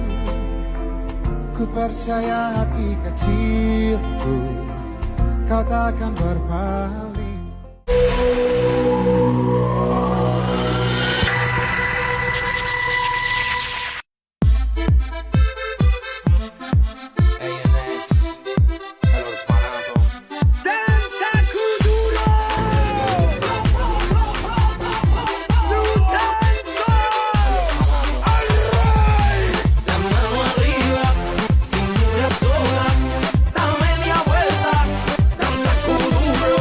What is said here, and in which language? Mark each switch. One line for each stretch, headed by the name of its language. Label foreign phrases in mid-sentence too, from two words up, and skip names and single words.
Indonesian: Ku percaya hati kecilku, kau takkan berpaling. ANX,
Spanish: el orfanato. La mano arriba, cintura sola, da media vuelta, danza kuduro.